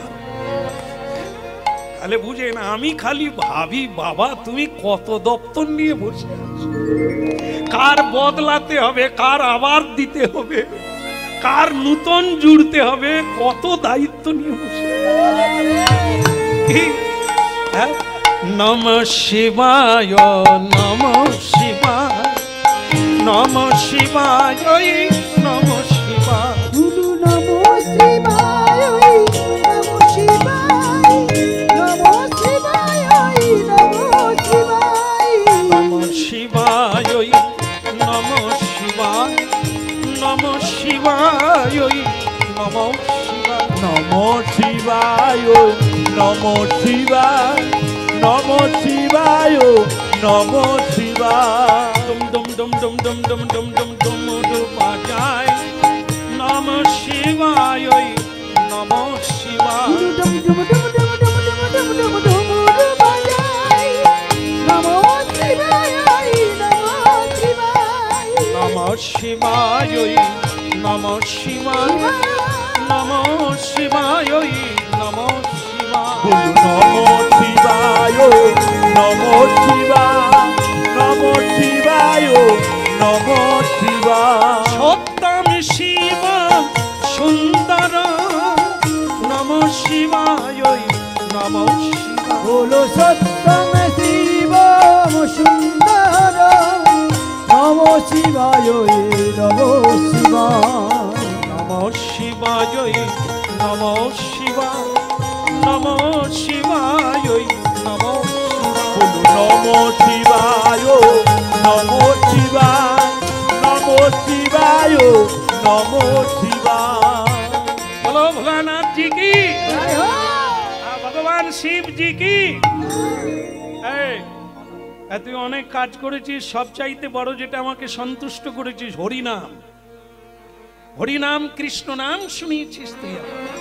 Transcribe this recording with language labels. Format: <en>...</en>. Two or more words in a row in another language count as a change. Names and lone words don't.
<bn>তাহলে বুঝে না, আমি খালি ভাবি বাবা তুমি কত দপ্তর নিয়ে বসে আছো, কার বদলাতে হবে, কার আবার দিতে হবে, কার নূতন জুড়তে হবে, কত দায়িত্ব নিয়ে বসে।</bn> <sa>নমঃ শিবায় নমঃ শিবায় নমঃ শিবায় নমঃ শিবায় নমঃ শিবায় নমঃ শিবায় নমঃ শিবায় নমঃ শিবায় নমঃ শিবায় নমঃ শিবায় নমঃ শিবায় নমঃ শিবায় নমঃ শিবায় নমঃ শিবায় নমঃ শিবায় নমঃ শিবায়। ডুম ডুম ডুম ডুম ডুম ডুম ডুম ডুম ডুম বাজায় নমঃ শিবায় নমঃ শিবায় ডুম ডুম ডুম ডুম ডুম ডুম ডুম ডুম ডুম বাজায় নমঃ শিবায় নমঃ শিবায় নমঃ শিবায় নমঃ শিবায় নমঃ শিবায় নমঃ শিবায়। বলুন নমঃ শিবায় নমঃ শিবায় নমঃ শিবায় নমঃ শিবায়। সত্যম শিবম সুন্দর নমঃ শিবায় নমঃ শিবায়। বলো সত্যম শিবম সুন্দর নমঃ শিবায় নমঃ শিবায় নমঃ শিবায় নমঃ শিবায় নমঃ শিবায় নমঃ বলুন নমঃ শিবায় নমঃ শিবায় নমঃ শিবায় নমঃ শিবায়।</sa> <hi>बोलो भोलानाथ जी की, जय हो। भगवान शिव जी की।</hi> <bn>এই, তুই অনেক কাজ করেছিস, সবচাইতে বড় যেটা আমাকে সন্তুষ্ট করেছিস হরিনাম। হরিনাম কৃষ্ণ নাম শুনিয়েছিস তুই আমার।</bn>